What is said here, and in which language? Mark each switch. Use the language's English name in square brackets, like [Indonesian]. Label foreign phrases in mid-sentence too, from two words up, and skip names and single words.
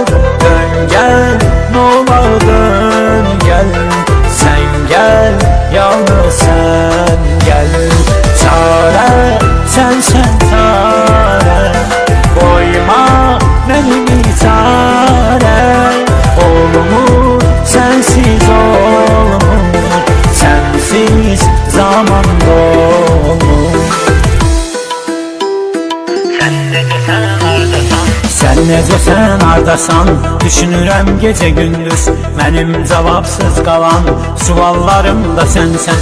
[Turkish] Dön gel, nolar dön gel, sen gel, yalnız sen gel. Çare, sensen çare, koyma beni çare. Olmur, sensiz olmur, sensiz zaman dolmur. [Azerbaijani] Sen necəsən, hardasan? Düşünürəm gecə gündüz, mənim cavabsız qalan suallarım da sənsən.